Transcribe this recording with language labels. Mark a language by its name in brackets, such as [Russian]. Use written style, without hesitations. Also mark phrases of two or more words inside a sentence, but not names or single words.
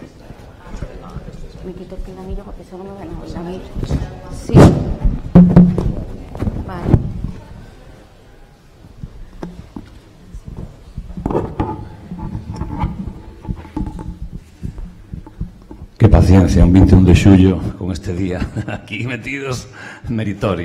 [Spanish] Me quito el pinganillo porque solo me van a oír. Sí. Vale. Qué paciencia, [Galician] un 21 de xullo con este día aquí metidos, meritorio.